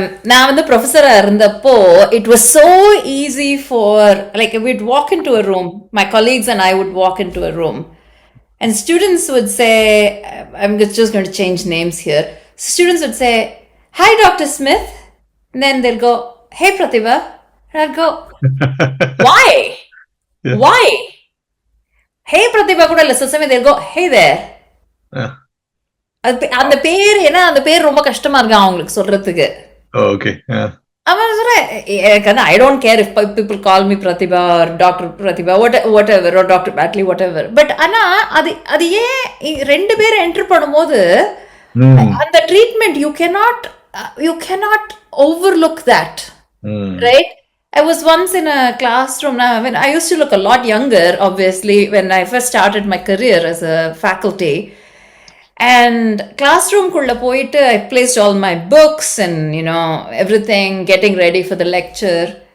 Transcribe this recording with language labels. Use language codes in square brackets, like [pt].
[ta] நான் வந்து ப்ரொஃபஸரா இருந்தப்போ [en] it was so easy for, like, we'd walk into a room, my colleagues and I would walk into a room, and students would say, I'm just going to change names here. Students would say, "Hi, Dr. Smith," and then they'll go, "Hey, Pratibha," and I'll go, "Why? Yeah. Why? Hey, Pratibha [ta] kuda illa, [en] so they'll go, "Hey there." Yeah. [ta] அந்த பேர், ஏன்னா அந்த பேர் ரொம்ப கஷ்டமா இருக்கு அவங்களுக்கு சொல்றதுக்கு. Okay. [en] I don't care if people call me Pratibha or Dr. Pratibha, whatever, or Dr. Batley, whatever. [ta] But ஆனா அது ஏன் ரெண்டு பேரும் என்டர் பண்ணும்போது அந்த treatment [en] you cannot overlook that, right? I was once in a classroom. Now, when I used to look a lot younger, obviously, when I first started my career as a faculty. And classroom [ta] kulla poitu, [en] I placed all my books and, everything, getting ready for the lecture.